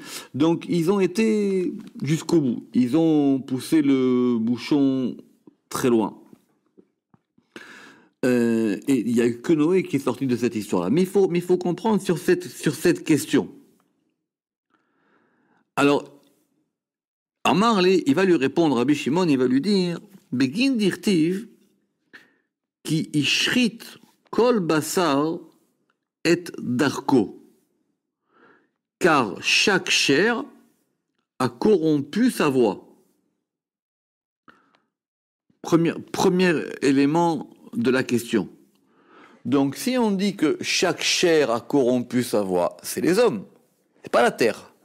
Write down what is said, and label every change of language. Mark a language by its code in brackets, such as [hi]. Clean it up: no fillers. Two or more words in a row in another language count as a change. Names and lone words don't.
[fr] Donc, ils ont été jusqu'au bout. Ils ont poussé le bouchon très loin. Et il y a que Noé qui est sorti de cette histoire-là. Mais il faut comprendre sur cette question. Alors, Amarle, il va lui répondre, Rabbi Shimon, il va lui dire, [arc] בגין דכתיב, [he] כי השחית כל בשר את דרכו, [fr] car chaque chair a corrompu sa voix. Premier élément de la question. Donc, si on dit que chaque chair a corrompu sa voix, c'est les hommes, c'est pas la terre.